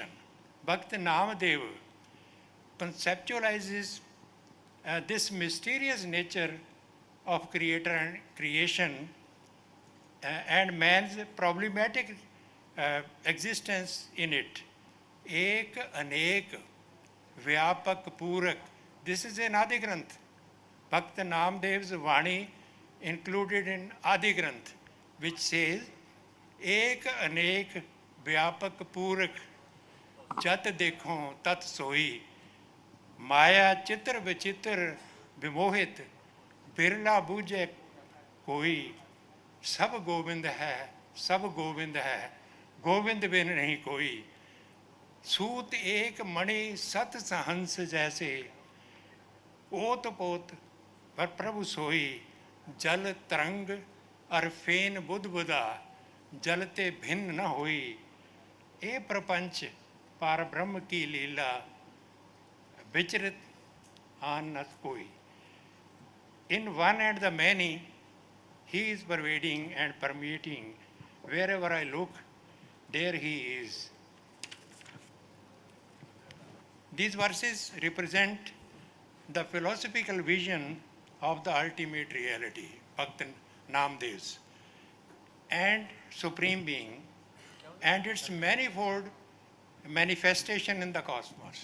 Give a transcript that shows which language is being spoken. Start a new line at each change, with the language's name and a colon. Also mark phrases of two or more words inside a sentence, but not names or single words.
English: Bhakt Namadev conceptualizes this mysterious nature of creator and creation and man's problematic existence in it.
Hindi: एक अनेक व्यापक पूरक.
English: This is in Adi Granth. Bhakt Namdev's Vani included in Adi Granth, which says,
Hindi: एक अनेक व्यापक पूरक, जत देखो तत सोई, माया चित्र विचित्र विमोहित, बिरला बूझे कोई, सब गोविंद है, गोविंद बिन नाही कोई. सूत एक मणि सत सहंस जैसे ओत पोत पर प्रभु सोई जल तरंग और फेन बुध बुदा जलते भिन्न न होई ए प्रपंच पार ब्रह्म की लीला विचरित आन न कोई.
English: In one and the many, he is pervading and permeating. Wherever I look, there he is. These verses represent the philosophical vision of the ultimate reality, Bhakt Namdev's, and Supreme Being, and its manifold manifestation in the cosmos.